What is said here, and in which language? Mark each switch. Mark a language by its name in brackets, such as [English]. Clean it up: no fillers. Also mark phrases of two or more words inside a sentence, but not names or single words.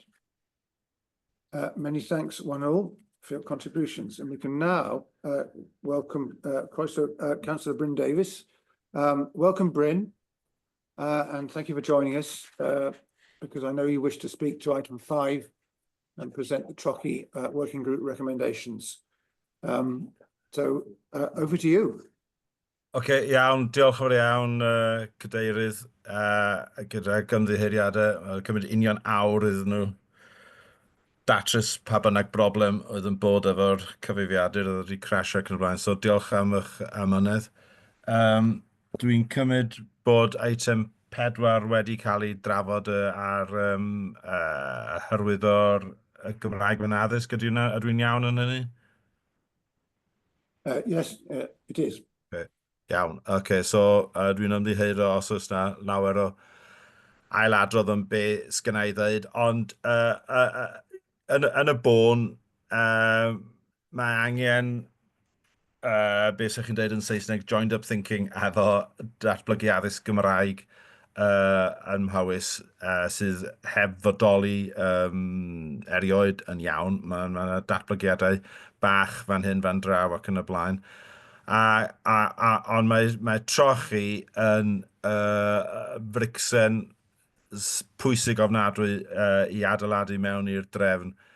[English] Many thanks, one all, for your contributions, and we can now welcome Councillor Bryn Davies. Welcome, Bryn, and thank you for joining us, because I know you wish to speak to item 5 and present the Trochi working group recommendations. So over to you. [Welsh] Okay, iawn, diolch yn fawr iawn, Cadeirydd, gyda gymddiheuriadau, cymryd union awr iddyn nhw datrys pa bynnag broblem oedd yn bod efo'r cyfrifiadur oedd wedi crasio ac yn y blaen, so diolch am eich amynedd. Dwi'n cymryd bod item 4 wedi cael ei drafod ar hyrwyddor Gymraeg mewn addysg, ydw i'n iawn yn hynny? [English] Yes, it is. Okay. [Welsh] Iawn, okay, so dwi'n ymddiheuro os oes na lawer o ailadrodd yn be sgynna i ddweud, ond yn y bôn, mae angen be sy'ch chi'n dweud yn Saesneg, [English] joined up thinking [Welsh] efo datblygu addysg Gymraeg yn Mhywys sydd heb fodoli erioed yn iawn. Mae datblygiadau bach fan hyn, fan draw ac yn y blaen. Ond mae trochi yn fricsen pwysig ofnadwy i adeiladu mewn i'r drefn.